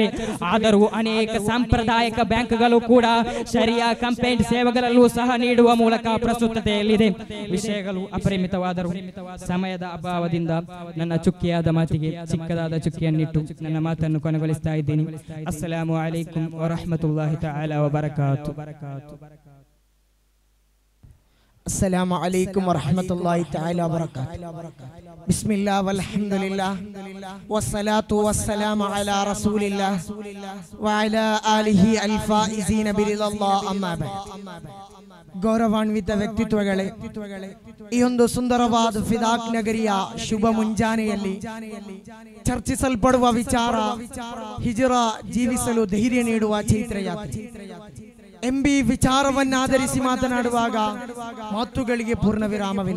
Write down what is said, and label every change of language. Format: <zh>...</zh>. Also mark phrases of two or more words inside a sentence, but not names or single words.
<kn>ಆದರೂ ಅನೇಕ ಸಾಂಪ್ರದಾಯಿಕ ಬ್ಯಾಂಕ್ಗಳು ಕೂಡ ಶರಿಯಾ ಕಂಪೈನ್ಡ್ ಸೇವೆಗಳಲ್ಲೂ ಸಹ ನೀಡುವ ಮೂಲಕ ಪ್ರಸ್ತುತತೆಯಲ್ಲಿದೆ. ವಿಷಯಗಳು ಅಪರಿಮಿತವಾದರೂ ಸಮಯದ ಅಭಾವದಿಂದ ನನ್ನ ಚುಕ್ಕಿಯಾದ ಮಾತಿಗೆ ಚಿಕ್ಕದಾದ ಚುಕ್ಕಿಯನ್ನಿಟ್ಟು ನನ್ನ ಮಾತನ್ನು ಕೊನೆಗೊಳಿಸ್ತಾ ಇದ್ದೀನಿ.</kn> <ar>السلام عليكم ورحمة الله تعالى وبركاته. السلام عليكم ورحمة الله تعالى وبركاته. بسم الله والحمد لله والصلاة والسلام على رسول الله وعلى آله الفائزين برضا الله أما بعد.</ar> <kn>ಗೌರವಾನ್ವಿತ ವ್ಯಕ್ತಿತ್ವಗಳೇ, ಈ ಒಂದು ಸುಂದರವಾದ ಫಿದಾಕ್ ನಗರಿಯ ಶುಭ ಮುಂಜಾನೆಯಲ್ಲಿ ಚರ್ಚಿಸಲ್ಪಡುವ ವಿಚಾರ ಹಿಜ್ರಾ ಜೀವಿಸಲು ಧೈರ್ಯ ನೀಡುವ ಚೈತ್ರ ಯಾತ್ರೆ ಎಂಬಿ ವಿಚಾರವನ್ನಾಧರಿಸಿ ಮಾತನಾಡುವಾಗ ಮಾತುಗಳಿಗೆ ಪೂರ್ಣ ವಿರಾಮವಿಲ್ಲ.</kn>